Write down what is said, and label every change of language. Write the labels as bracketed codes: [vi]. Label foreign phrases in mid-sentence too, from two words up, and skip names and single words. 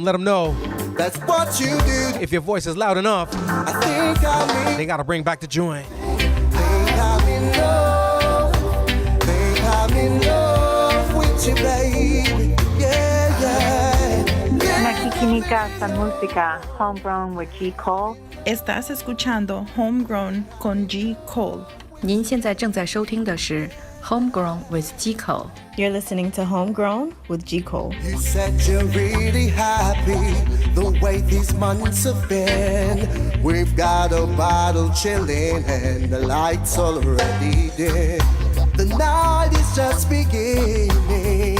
[en] Let them know. That's what you do. If your voice is loud enough, I think they gotta bring back the joint. I'm in love. Think I'm in love with you, baby. Yeah, yeah. [tl] Makikinika sa música Homegrown with G Cole. [es] Estás escuchando Homegrown con G Cole. [zh] 您现在正在收听的是 Homegrown with G Cole. [en] You're listening to Homegrown with G Cole. You said you're really happy the way these months have been. We've got a bottle chilling and the lights already dim. The night is just beginning.